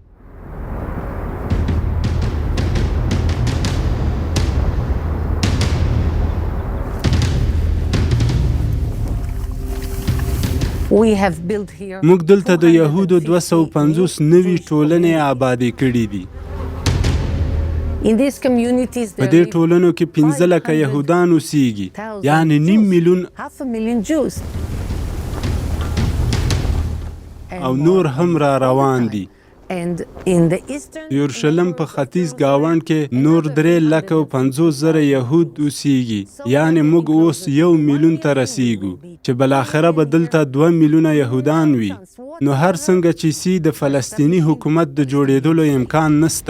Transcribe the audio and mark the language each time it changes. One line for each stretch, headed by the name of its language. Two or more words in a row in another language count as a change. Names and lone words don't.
Pashto: موږ دلته د یهودو 250 نوي ټولنې آبادې کړي دي. په دې ټولنو کې 15 لکه یهودان اوسیږي، یعنی 500,000 او نور هم را روان دي
English: And in the eastern
Pashto: یورشلم په ختیځ گاونډ کې نور 350,000 یهود اوسیږي، یعنی موږ اوس 1 میلیون ته رسیږو چې بلاخره به دلته 2 میلیونه یهودان وي. نو هر څنګه چې سي د فلسطینی حکومت د جوړېدلو امکان نسته.